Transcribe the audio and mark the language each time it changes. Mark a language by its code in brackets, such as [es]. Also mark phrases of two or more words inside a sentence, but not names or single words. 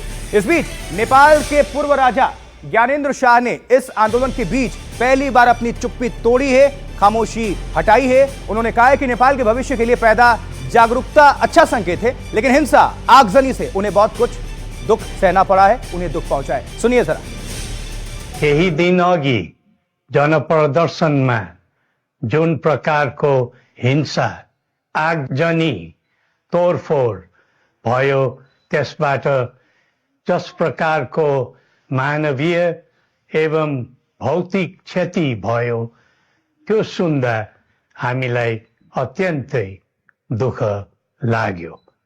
[hi] इस बीच नेपाल के पूर्व राजा ज्ञानेंद्र शाह ने इस आंदोलन के बीच पहली बार अपनी चुप्पी तोड़ी है, खामोशी हटाई है। उन्होंने कहा है कि नेपाल के भविष्य के लिए पैदा जागरूकता अच्छा संकेत है, लेकिन हिंसा आगजनी से उन्हें बहुत कुछ दुख सहना पड़ा है, उन्हें दुख पहुंचा है। सुनिए जरा। [ne] केही दिन अघि जनप्रदर्शनमा जुन प्रकारको हिंसा आगजनी तोडफोड भयो, त्यसबाट जस प्रकारको मानवीय एवं भौतिक क्षति भयो, त्यो सुन्दा हामीलाई अत्यन्तै दुःख लाग्यो।